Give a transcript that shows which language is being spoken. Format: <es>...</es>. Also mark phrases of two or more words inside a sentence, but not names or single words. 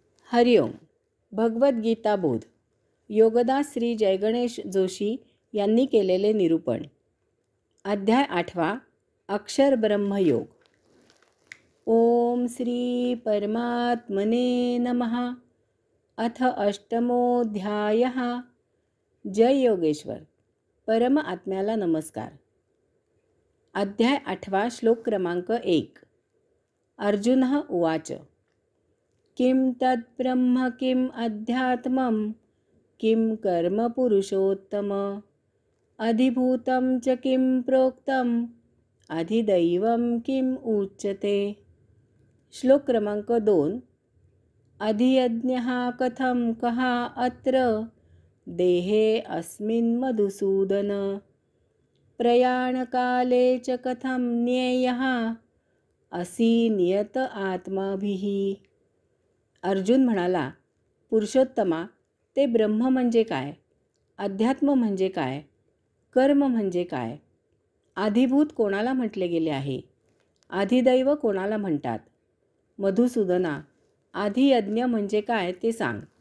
<mr>हरिओम. भगवद्गीता बोध. योगदास श्री जयगणेश जोशी यांनी केलेले निरूपण. अध्याय 8. अक्षर ब्रह्मयोग.</mr> <sa>ओम श्री परमात्मने नमः. अथ अष्टमोऽध्यायः.</sa> <mr>जय योगेश्वर. परम आत्म्याला नमस्कार. अध्याय 8. श्लोक क्रमांक 1.</mr> <sa>अर्जुनः उवाच. किं तद्ब्रह्म किम अध्यात्मं किम कर्म पुरुषोत्तम अधिभूतं च किं प्रोक्तम अधिदैवं किम उच्यते.</sa> <mr>श्लोक क्रमांक 2.</mr> <sa>अधियज्ञः कथं कः अत्र देहे अस्मिन् मधुसूदन प्रयाणकाले च कथं ज्ञेयः असि नियत आत्माभिः.</sa> <mr>अर्जुन म्हणाला, पुरुषोत्तमा, ते ब्रह्म म्हणजे काय, अध्यात्म म्हणजे काय, कर्म म्हणजे काय, आधिभूत कोणाला म्हटले गेले आहे, आधिदैव कोणाला म्हणतात, मधुसूदना, आधियज्ञ म्हणजे काय ते सांग.</mr>